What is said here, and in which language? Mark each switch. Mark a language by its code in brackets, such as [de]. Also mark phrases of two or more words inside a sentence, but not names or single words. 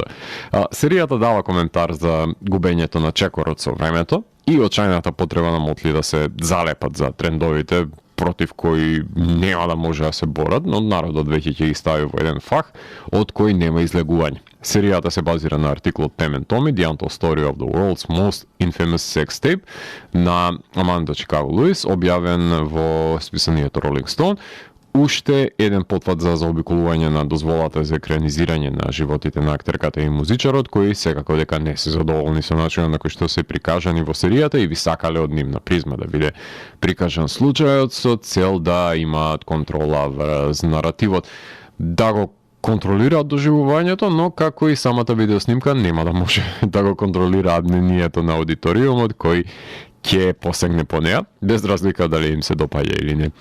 [mk] Серијата дава коментар за губењето на чекорот со времето и очајната потреба на Мотли да се залепат за трендовите, против кои нема да може да се борат, но народот веќе ќе ги стави во еден фах од кој нема излегување. Серијата се базира на артиклот Pam and Tommy, The Untold Story of the World's Most Infamous Sex Tape на Аманда Чикаго Луис, објавен во списанието Rolling Stone. Уште еден потват за заобиколување на дозволата за екранизирање на животите на актерката и музичарот, кои секако дека не се задоволни со начинот на кој што се прикажани во серијата и би сакале од нивна призма да биде прикажан случајот со цел да имаат контрола врз наративот, да го контролираат доживувањето, но како и самата видеоснимка нема да може да го контролираат мнението на аудиториумот кој ќе посегне по неа, без разлика дали им се допаѓа или не.